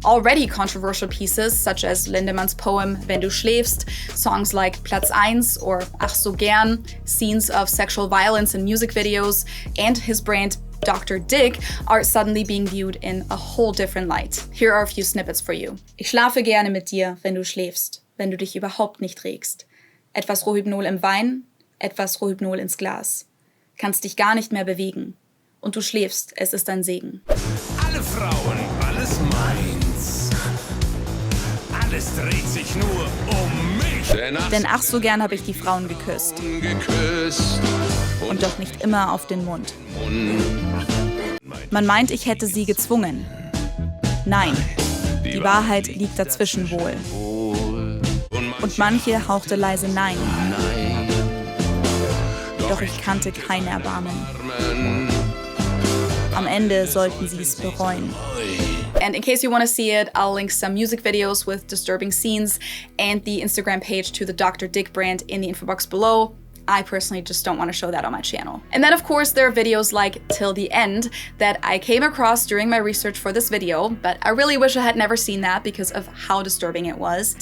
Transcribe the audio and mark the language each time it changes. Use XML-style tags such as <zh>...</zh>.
<en>Already controversial pieces such as Lindemann's poem Wenn du schläfst, songs like Platz 1 or Ach so gern, scenes of sexual violence in music videos, and his brand Dr. Dick are suddenly being viewed in a whole different light. Here are a few snippets for you.</en> <de>Ich schlafe gerne mit dir, wenn du schläfst, wenn du dich überhaupt nicht regst. Etwas Rohypnol im Wein, etwas Rohypnol ins Glas. Kannst dich gar nicht mehr bewegen. Und du schläfst, es ist ein Segen. Alle Frauen, alles meins. Alles dreht sich nur um mich. Denn ach so gern habe ich die Frauen geküsst. Und doch nicht immer auf den Mund. Man meint, ich hätte sie gezwungen. Nein, die Wahrheit liegt dazwischen wohl. Und manche hauchte leise Nein. Doch ich kannte kein Erbarmen. Am Ende sollten sie es bereuen.</de> <en>And in case you want to see it, I'll link some music videos with disturbing scenes and the Instagram page to the Dr. Dick brand in the info box below. I personally just don't want to show that on my channel. And then of course there are videos like Till the End that I came across during my research for this video, but I really wish I had never seen that because of how disturbing it was.</en>